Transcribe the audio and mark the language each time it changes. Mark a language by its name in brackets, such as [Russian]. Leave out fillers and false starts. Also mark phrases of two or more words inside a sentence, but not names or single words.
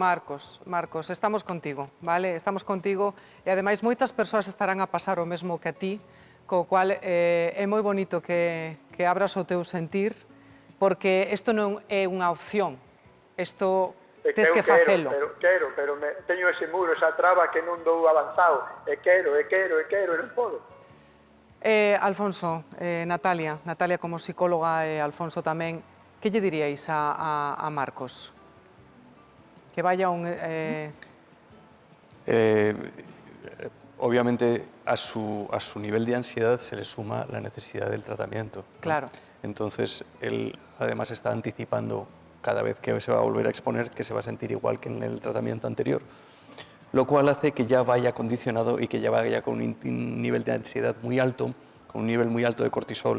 [Galician] Marcos, estamos contigo, vale? Estamos contigo e, ademais, moitas persoas estarán a pasar o mesmo que a ti, co cual é moi bonito que abras o teu sentir, porque isto non é unha opción, isto tes que facelo. Quero, pero teño ese muro, esa traba que non dou avanzado, e quero, non podo. Alfonso, Natalia como psicóloga e Alfonso tamén, que lle diríais a Marcos? [Spanish] Que vaya un... Obviamente, a su nivel de ansiedad se le suma la necesidad del tratamiento, ¿no? Claro. Entonces, él además está anticipando cada vez que se va a volver a exponer que se va a sentir igual que en el tratamiento anterior, lo cual hace que ya vaya condicionado y que ya vaya con un nivel de ansiedad muy alto, con un nivel muy alto de cortisol.